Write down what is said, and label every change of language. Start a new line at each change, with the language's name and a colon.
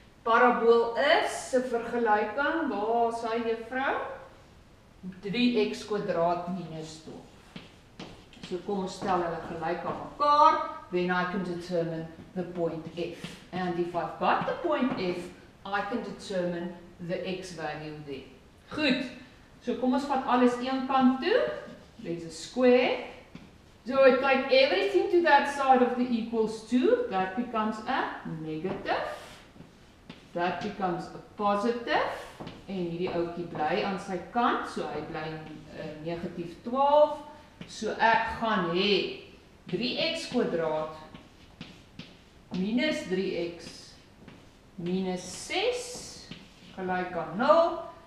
Afrikaans: Parabool is, se vergelyking, waar sê juffrou? 3x kwadraat minus 12. So kom ons stel hulle gelyk aan mekaar,
English: then I can determine the point f. And if I've got the point f, I can determine the x value there.
Afrikaans: Goed, so kom ons vat alles een kant toe.
English: There's a square. So I take everything to that side of the equals 2. That becomes a negative. That becomes a positive.
Afrikaans: En hierdie ouetjie bly aan sy kant, so hy bly negatief 12. So ek gaan hê 3x kwadraat minus 3x minus 6 gelyk aan 0.